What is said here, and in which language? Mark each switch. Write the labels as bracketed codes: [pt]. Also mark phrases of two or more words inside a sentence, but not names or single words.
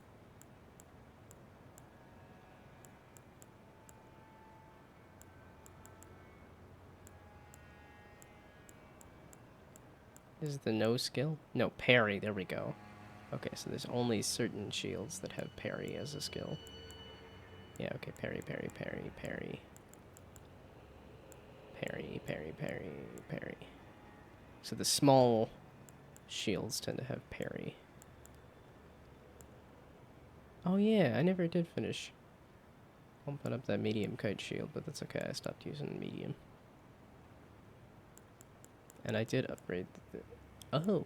[en] Is the no skill? No, parry, there we go. Okay, so there's only certain shields that have parry as a skill. Yeah, okay, parry, parry, parry, parry. Parry, parry, parry, parry. So the small shields tend to have parry. Oh yeah, I never did finish pumping up that medium kite shield, but that's okay, I stopped using medium. And I did upgrade the... Oh!